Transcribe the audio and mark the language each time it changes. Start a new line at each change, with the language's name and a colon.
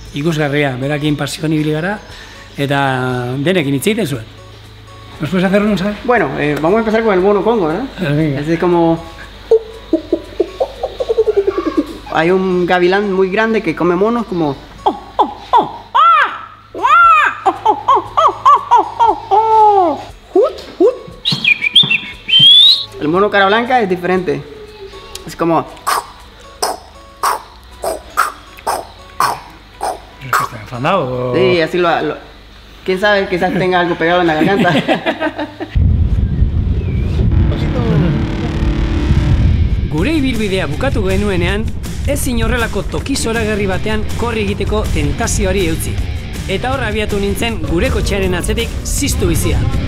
Basque: Ikusgarria, berakin pasioan ibili gara, eta denekin hitz egiten zuen.
Spanish: ¿Nos puedes hacer uno, sabes? Bueno, vamos a empezar con el mono congo, ¿no? Así como... Hay un gavilán muy grande que come monos como... El mono cara blanca es diferente. Es como... ¿Está enfadado? Sí, así lo... ¿Quién sabe? Quizás tenga algo pegado en la garganta.
Basque: Gure ibilbidea bukatu genuenean, ezin horrelako toki zoragarri batean korri egiteko tentazioari eutzi. Eta hor abiatu nintzen gure kotxearen atzetik ziztu bizia.